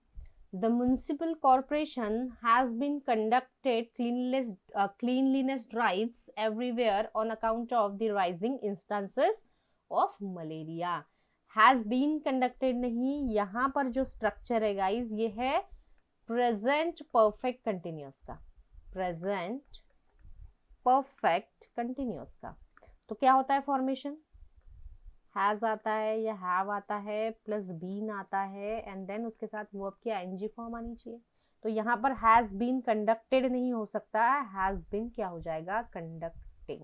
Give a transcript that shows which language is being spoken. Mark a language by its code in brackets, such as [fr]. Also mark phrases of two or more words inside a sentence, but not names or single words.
[en] The municipal corporation has been conducted cleanliness drives everywhere on account of the rising instances of malaria. Has been conducted [hi] नहीं, यहाँ पर जो structure है guys ये है [en] present perfect continuous [hi] का. [en] present perfect continuous का. [hi] तो क्या होता है फॉर्मेशन, हैज आता है या हैव आता है [en] plus been [hi] आता है [en] and then [hi] उसके साथ वर्ब की [en] ing form [hi] आनी चाहिए. तो यहाँ पर [en] has been conducted [hi] नहीं हो सकता है, [en] has been [hi] क्या हो जाएगा, कंडक्टिंग.